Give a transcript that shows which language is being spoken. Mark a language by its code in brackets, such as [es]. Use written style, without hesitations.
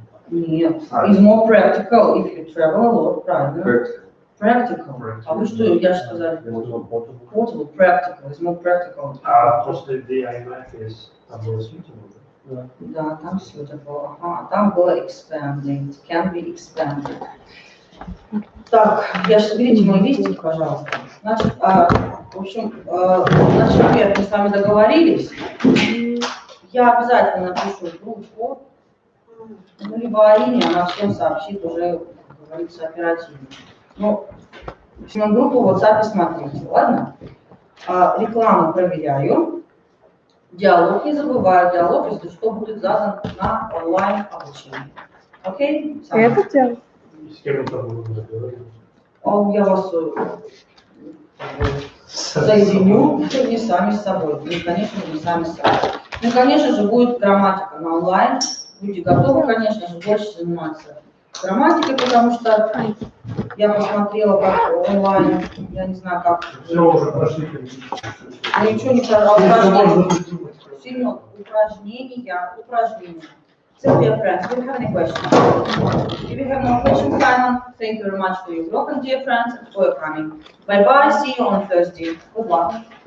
[en] Нет, is more practical if you travel a lot, правильно? Practical. [ru] А вы что, я же сказали? [en] Portable, practical, is more practical. После the iMac is more suitable. [ru] Да, там suitable, ага, там было expanding, [en] can be expanded. [ru] Так, Яша, берите мой листик, пожалуйста. Значит, в общем, значит, мы с вами договорились. Я обязательно напишу в группу, ну, либо Арине, она всем сообщит уже, как говорится, оперативно. Ну, в общем, группу в WhatsApp смотрите, ладно? Рекламу проверяю. Диалог не забываю, диалог, если что, будет задан на онлайн обучение. Окей? Это дело. С кем это будем разговаривать? Я вас соединю, не сами с собой. Ну, конечно, не сами с собой. Ну, конечно же, будет грамматика на онлайн. Будьте готовы, конечно же, больше заниматься грамматикой, потому что я посмотрела как онлайн, я не знаю, как. Все уже прошли. Ну, ничего не упражнения. Сильно упражнения. [en] So, dear friends, do you have any questions? If you have no questions, Simon, thank you very much for your work, and dear friends, for your coming. Bye-bye, see you on Thursday. Good luck.